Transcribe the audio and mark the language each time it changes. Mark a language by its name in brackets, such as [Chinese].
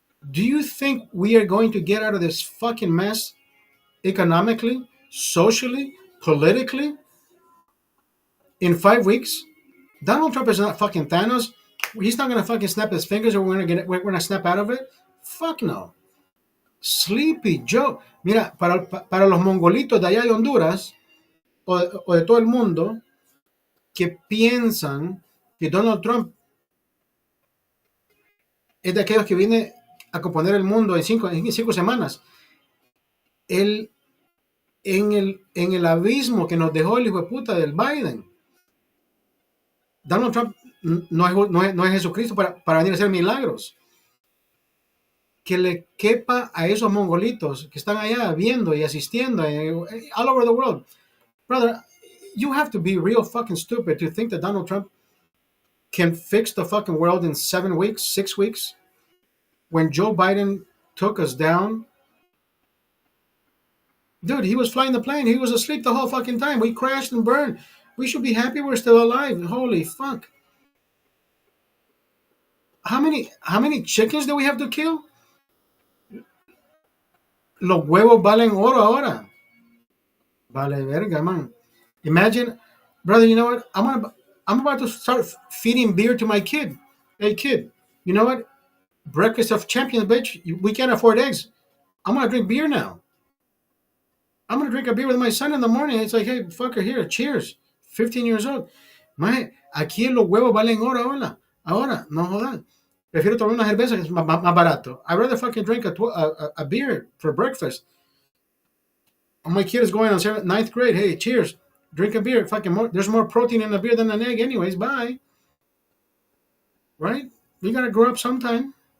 [English] Do you think we are going to get out of this fucking mess economically, socially, politically in 5 weeks? Donald Trump is not fucking Thanos. He's not gonna fucking snap his fingers, or we're gonna snap out of it. Fuck no. Sleepy Joe. [Spanish] Mira, para los mongolitos de allá de Honduras o de todo el mundo que piensan que Donald Trump es de aquellos que viene a componer el mundo en cinco semanas. Él, en el abismo que nos dejó el hijo de puta del Biden, Donald Trump no es Jesucristo para venir a hacer milagros. Que le quepa a esos mongolitos que están allá viendo y asistiendo [English] all over the world. Brother, you have to be real fucking stupid to think that Donald Trump can fix the fucking world in 7 weeks, 6 weeks. When Joe Biden took us down, dude, he was flying the plane. He was asleep the whole fucking time. We crashed and burned. We should be happy we're still alive. Holy fuck. How many chickens do we have to kill? [Spanish] Los huevos valen oro ahora. Vale verga, man. [English] Imagine, brother, you know what? I'm about to start feeding beer to my kid. Hey kid, you know what? Breakfast of champions, bitch. We can't afford eggs. I'm gonna drink beer now. I'm gonna drink a beer with my son in the morning. It's like, hey, fucker, here, cheers. 15 years old. [Spanish] Man, aquí los huevos valen oro ahora. Ahora, no jodan. Prefiero tomar una cerveza que es más barato. [English] I'd rather fucking drink a beer for breakfast. My kid is going on ninth grade. Hey, cheers. Drink a beer. Fucking more. There's more protein in a beer than an egg, anyways. Bye. Right? We gotta grow up sometime.